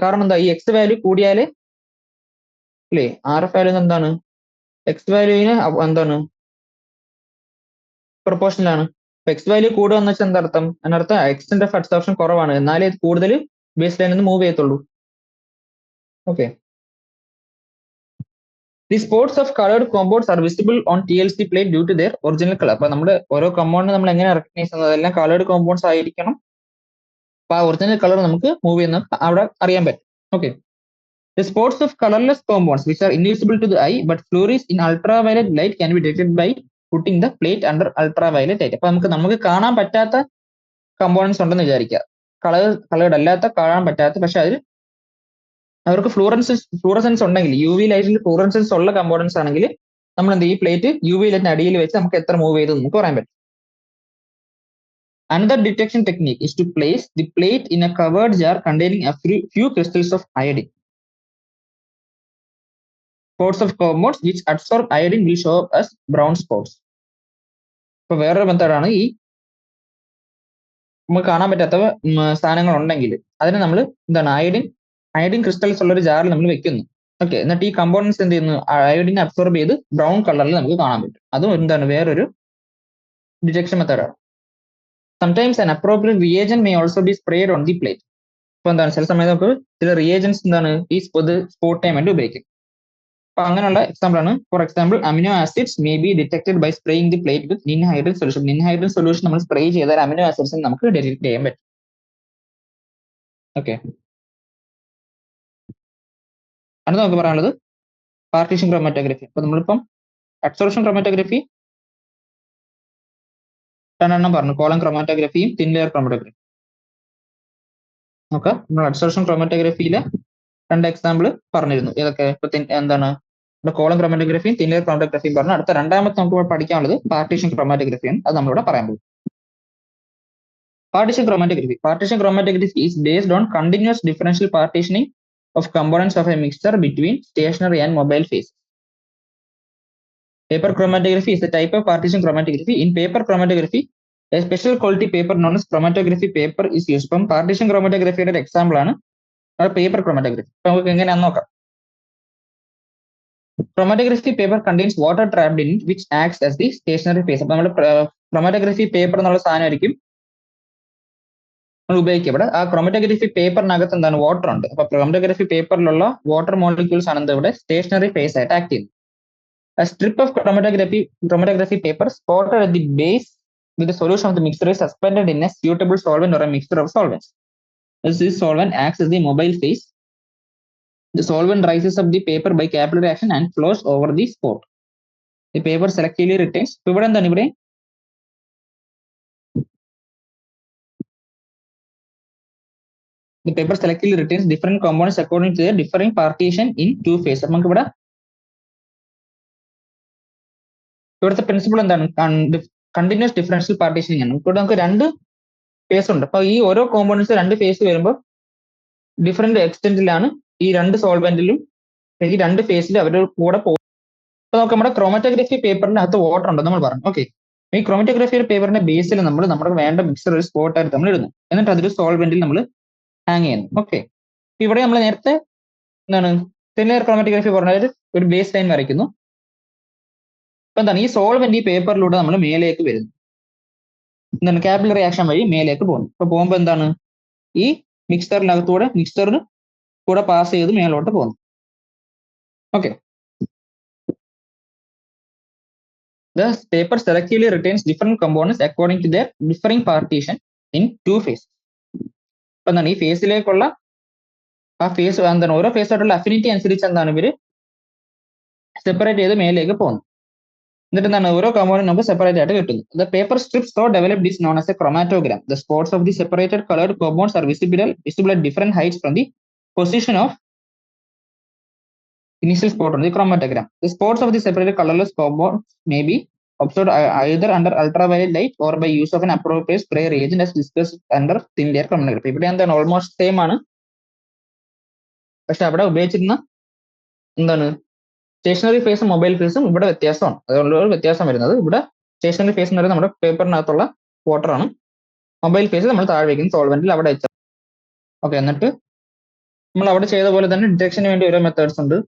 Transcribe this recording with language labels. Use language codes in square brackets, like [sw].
[ml] കാരണം എന്താ, ഈ X വാല്യൂ കൂടിയാല് അല്ലേ RF വാല്യൂ എന്താണ്, X വാല്യൂവിന് എന്താണ് പ്രൊപ്പോർഷണൽ ആണ്. X വാല്യൂ കൂടുക എന്ന് വെച്ചാൽ എന്താർത്ഥം, അതിനർത്ഥം എക്സ്റ്റെന്റ് ഓഫ് അബ്സോർപ്ഷൻ കുറവാണ്, എന്നാലേ ഇത് കൂടുതൽ ബേസ് ലൈനിൽ നിന്ന് മൂവ് ചെയ്യത്തുള്ളൂ. Okay. [en] The spots of colored compounds are visible on TLC plate due to their original color. [ml] അപ്പൊ നമ്മുടെ ഓരോ കമ്പൗണ്ട് നമ്മൾ എങ്ങനെ റെക്കഗ്നൈസ് ചെയ്യുന്നത്, അതെല്ലാം കളേർഡ് കോമ്പൗണ്ട്സ് ആയിരിക്കണം. അപ്പൊ ആ ഒറിജിനൽ കളർ നമുക്ക് മൂവ് ചെയ്യുന്ന അവിടെ അറിയാൻ പറ്റും. Okay. [en] The spots of colorless compounds which are invisible to the eye but flourish in ultraviolet light can be detected by putting the plate under ultraviolet light. [ml] അപ്പൊ നമുക്ക് കാണാൻ പറ്റാത്ത കമ്പോണൻസ് ഉണ്ടെന്ന് വിചാരിക്കുക, കളേർഡ് അല്ലാത്ത, കാണാൻ പറ്റാത്ത, പക്ഷെ അതിൽ അവർക്ക് ഫ്ലൂറസൻസ് ഉണ്ടെങ്കിൽ, UV ലൈറ്റിൽ ഫ്ലൂറസൻസ് ഉള്ള കമ്പോണൻസ് ആണെങ്കിൽ നമ്മൾ എന്ത്, ഈ പ്ലേറ്റ് UV ലൈറ്റിന് അടിയിൽ വെച്ച് നമുക്ക് എത്ര മൂവ് ചെയ്തു നമുക്ക് പറയാൻ പറ്റും. [en] Another detection technique is to place the plate in a covered jar containing a few crystals of iodine. Spots of compounds which absorb iodine will show up as brown spots. [ml] ഇപ്പൊ വേറൊരു മെത്തേഡാണ്, ഈ നമുക്ക് കാണാൻ പറ്റാത്ത സാധനങ്ങൾ ഉണ്ടെങ്കിൽ അതിനെ നമ്മൾ എന്താണ്, അയഡിൻ ക്രിസ്റ്റൽസ് ഉള്ള ഒരു ജാറിൽ നമ്മൾ വെക്കുന്നു. ഓക്കെ. എന്നിട്ട് ഈ കമ്പോണൻസ് എന്ത് ചെയ്യുന്നു, അയോഡിൻ അബ്സോർബ് ചെയ്ത് ബ്രൗൺ കളറിൽ നമുക്ക് കാണാൻ പറ്റും. അതും എന്താണ്, വേറൊരു ഡിറ്റക്ഷൻ മെത്തേഡാണ്. [en] Sometimes an appropriate reagent may also be sprayed on the plate. [ml] ഇപ്പൊ എന്താണ്, ചില സമയത്ത് നമുക്ക് ചില റിയേജൻസ് എന്താണ് ഈ സ്പോട്ട് ചെയ്യാൻ വേണ്ടി ഉപയോഗിക്കും. അപ്പൊ അങ്ങനെയുള്ള എക്സാമ്പിൾ ആണ്, [en] For example amino acids may be detected by spraying the plate with ninhydrin solution. [ml] നിൻഹൈഡ്രജൻ solution നമ്മൾ സ്പ്രേ ചെയ്താൽ അമിനോ ആസിഡ്സ് നമുക്ക് ഡിറ്റക്ട് ചെയ്യാൻ പറ്റും. ഓക്കെ. അടുത്ത നമുക്ക് പറയാനുള്ളത് പാർട്ടീഷൻ ക്രോമാറ്റോഗ്രഫി. അപ്പൊ നമ്മളിപ്പം അബ്സോർപ്ഷൻ ക്രോമാറ്റോഗ്രഫി രണ്ടെണ്ണം പറഞ്ഞു, കോളം ക്രോമാറ്റോഗ്രഫിയും തിൻ ലെയർ ക്രോമാറ്റോഗ്രഫി. നോക്കാം, നമ്മൾ അബ്സോർപ്ഷൻ ക്രോമാറ്റോഗ്രഫിയിലെ രണ്ട് എക്സാമ്പിൾ പറഞ്ഞിരുന്നു. ഏതൊക്കെ, ഇപ്പൊ എന്താണ് കോളം ക്രോമാറ്റോഗ്രഫിയും തിൻ ലെയർ ക്രോമാറ്റോഗ്രഫിയും പറഞ്ഞു. അടുത്ത രണ്ടാമത്തെ നമുക്ക് പഠിക്കാനുള്ളത് പാർട്ടീഷൻ ക്രോമാറ്റോഗ്രഫിയാണ്. അത് നമ്മളിവിടെ പറയാൻ പോകും. [en] Partition chromatography. Partition chromatography is based on continuous differential partitioning of components of a mixture between stationary and mobile phases. Paper chromatography is a type of partition chromatography. In paper chromatography, a special quality paper known as chromatography paper is used. From partition chromatography [ml] യുടെ example ആണ് paper chromatography. അപ്പൊ നമുക്ക് എങ്ങനെയാണെന്ന് നോക്കാം. [en] Chromatography paper contains water trapped in it which acts as the stationary phase. [ml] അപ്പൊ നമ്മുടെ chromatography paper എന്നുള്ള സാധനമായിരിക്കും ഉപയോഗിക്കപ്പെടുക. ആ ക്രോമാറ്റോഗ്രഫി പേപ്പറിനകത്ത് എന്താണ്, വാട്ടർ ഉണ്ട്. അപ്പൊ ക്രോമാറ്റോഗ്രഫി പേപ്പറിലുള്ള വാട്ടർ മോളിക്യൂൾസ് ആണ് എന്ത് ഇവിടെ സ്റ്റേഷനറി ഫേസ് ആയിട്ട് ആക്ട് ചെയ്യുന്നത്. [en] A strip of chromatography paper spotted at the base with the solution of the mixture is suspended in a suitable solvent or a mixture of solvents. As this solvent acts as the mobile phase The solvent rises up the paper by capillary action and flows over the spot. The paper selectively retains. [ml] ഇപ്പൊ ഇവിടെ എന്താണ് ഇവിടെ [en] the paper selectively retains different components according to their differing partition in two phases. [ml] നമുക്ക് ഇവിടെ ഇവിടുത്തെ principle എന്താണ് continuous differential partitioning ആണ്. ഇവിടെ നമുക്ക് രണ്ട് ഫേസ് ഉണ്ട്. അപ്പൊ ഈ ഓരോ കോമ്പോണൻസ് രണ്ട് ഫേസ് വരുമ്പോൾ ഡിഫറെന്റ് എക്സ്റ്റെന്റിലാണ് ഈ രണ്ട് സോൾവെന്റിലും ഈ രണ്ട് ഫേസിൽ അവരുടെ കൂടെ പോകും. അപ്പൊ നമുക്ക് നമ്മുടെ ക്രോമറ്റോഗ്രഫി പേപ്പറിനകത്ത് വാട്ടർ ഉണ്ട് നമ്മൾ പറഞ്ഞു. ഓക്കെ, ഈ ക്രോമറ്റോഗ്രഫി പേപ്പറിന്റെ ബേസിൽ നമ്മൾ നമ്മുടെ വേണ്ട മിക്സർ ഒരു സ്പോട്ട് ആയിട്ട് നമ്മൾ ഇടുന്നു. എന്നിട്ട് അതൊരു സോൾവെന്റിൽ നമ്മൾ ഹാങ് ചെയ്യുന്നു. ഓക്കെ, ഇവിടെ നമ്മൾ നേരത്തെ എന്താണ് സിമിലർ ക്രോമറ്റോഗ്രഫി പറഞ്ഞ ഒരു ബേസ് ലൈൻ വരയ്ക്കുന്നു. അപ്പൊ എന്താണ് ഈ സോൾവെന്റ് ഈ പേപ്പറിലൂടെ നമ്മൾ മേലേക്ക് വരുന്നു. എന്താണ് കാപ്പിലറി ആക്ഷൻ വഴി മേലേക്ക് പോകുന്നു. അപ്പൊ പോകുമ്പോൾ എന്താണ് ഈ മിക്സറിന് കൂടെ പാസ് ചെയ്ത് മേലോട്ട് പോകുന്നു. [en] Okay, the paper selectively retains different components according to their differing partition in two phases. [ml] അപ്പൊ എന്താണ് ഈ ഫേസിലേക്കുള്ള ആ ഫേസ് എന്താണ് ഓരോ ഫേസ് ആയിട്ടുള്ള അഫിനിറ്റി അനുസരിച്ച് എന്താണ് ഇവര് സെപ്പറേറ്റ് ചെയ്ത് മേലേക്ക് പോകുന്നു. എന്നിട്ട് എന്താണ് ഓരോ കമ്പോണന്റ് നമുക്ക് സെപ്പറേറ്റ് ആയിട്ട് കിട്ടുന്നു. [en] The paper strips so developed is known as a chromatogram. The spots of the separated colored compounds are visible at different heights from the position of initial spot on the chromatogram. The spots of the separated colorless compounds may be observed either under ultraviolet light or by use of an appropriate spray reagent as discussed under thin layer chromatography. [ml] ഇവിടെ എന്താണ് almost same ആണ്, പക്ഷെ അവിടെ ഉപയോഗിച്ചിരുന്ന എന്താണ് stationery ഫേസും mobile ഫേസും ഇവിടെ വ്യത്യാസമാണ്. അതുകൊണ്ട് ഒരു വ്യത്യാസം വരുന്നത് ഇവിടെ സ്റ്റേഷനറി ഫേസ് എന്ന് പറയുന്നത് നമ്മുടെ പേപ്പറിനകത്തുള്ള വാട്ടർ ആണ്. മൊബൈൽ ഫേസ് നമ്മൾ താഴെ വയ്ക്കുന്ന സോൾവെന്റിൽ അവിടെ വെച്ചാൽ. ഓക്കെ, എന്നിട്ട് നമ്മൾ അവിടെ ചെയ്ത പോലെ തന്നെ ഡിറ്റക്ഷന് വേണ്ടി ഓരോ മെത്തേഡ്സ് ഉണ്ട്.